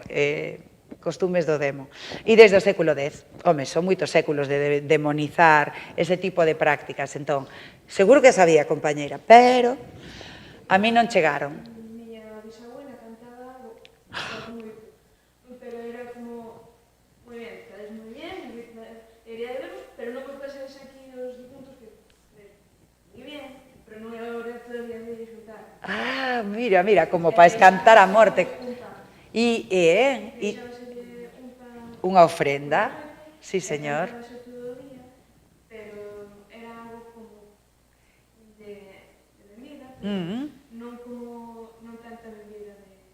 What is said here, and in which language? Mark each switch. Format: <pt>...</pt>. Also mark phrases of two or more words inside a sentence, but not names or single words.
<gl>Costumes do demo. E desde o século X, home, son moitos séculos de demonizar ese tipo de prácticas. Entón, seguro que sabía, compañeira, pero a mí non chegaron.</gl> <es>Pero era como, muy bien, estás muy bien, debería de verlo, pero no cortases aquí los puntos que, muy bien,</es> <gl>pero non é a hora todavía de disfrutar. Ah, mira, como para escantar a morte. E unha ofrenda, sí, señor. Pero era algo como de bebida, non como, non tanta bebida de...</gl>